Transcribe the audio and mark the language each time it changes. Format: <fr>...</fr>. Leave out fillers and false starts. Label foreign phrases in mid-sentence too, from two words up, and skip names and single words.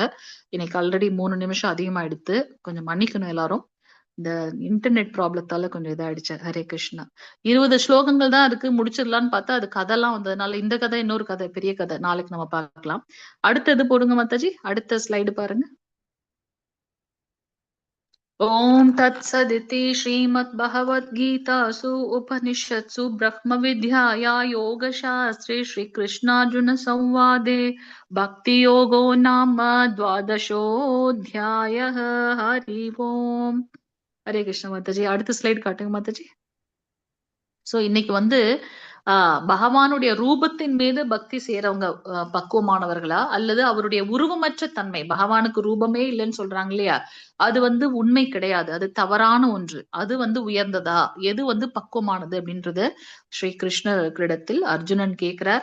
<ta>இன்னைக்கு ஆல்ரெடி 3 நிமிஷம் அதிகமா எடுத்து, கொஞ்சம் மன்னிக்கணும் எல்லாரும், இந்த</ta> <en>internet problemத்தால</en> <ta>கொஞ்சம் இதாயிடுச்சு. ஹரே கிருஷ்ணா. 20 ஸ்லோகங்கள் தான் இருக்கு, முடிச்சிடலான்னு பார்த்தா அது கதைலாம் வந்ததுனால இந்த கதை இன்னொரு கதை, பெரிய கதை, நாளைக்கு நம்ம பார்க்கலாம். அடுத்தது போடுங்க மாதாஜி, அடுத்த ஸ்லைடு பாருங்க.</ta> <sa>ओम तत्सदिति श्रीमद्भगवद्गीतासु उपनिषत्सु ब्रह्मविद्याया योगशास्त्रे श्रीकृष्णार्जुन संवादे भक्तियोगो नाम द्वादशोऽध्यायः हरि ओम. हरे कृष्ण माताजी.</sa> <ta>அடுத்த ஸ்லைட் காட்டுங்க மாதாஜி. சோ இன்னைக்கு வந்து பகவானுடைய ரூபத்தின் மீது பக்தி செய்யறவங்க பக்குவமானவர்களா, அல்லது அவருடைய உருவமற்ற தன்மை, பகவானுக்கு ரூபமே இல்லைன்னு சொல்றாங்க இல்லையா, அது வந்து உண்மை கிடையாது, அது தவறான ஒன்று, அது வந்து உயர்ந்ததா, எது வந்து பக்குவமானது அப்படின்றது ஸ்ரீ கிருஷ்ணரிடத்தில் அர்ஜுனன் கேட்கிறார்.</ta>